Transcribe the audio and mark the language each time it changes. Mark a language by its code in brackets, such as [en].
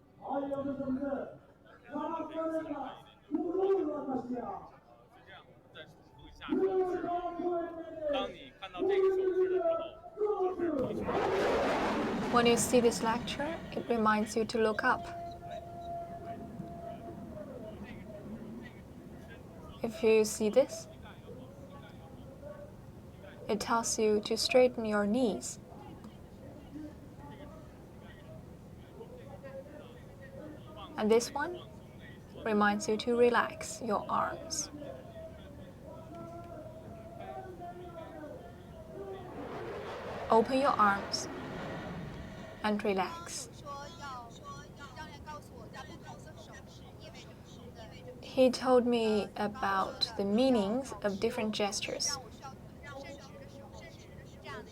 [tr] Ayağımızı kanatlarıyla gururla taşıyan [zh] 是这样，再重复一下手势。当你看到这个手势的时候，就是提醒。 [en] When you see this lecture, it reminds you to look up. If you see this, it tells you to straighten your knees. And this one reminds you to relax your arms. Open your arms and relax. [zh] 说要教练告诉我，在不同的手势意味着不同的。 [en] He told me about the meanings of different gestures. [zh] 让我伸直的时候是这样的。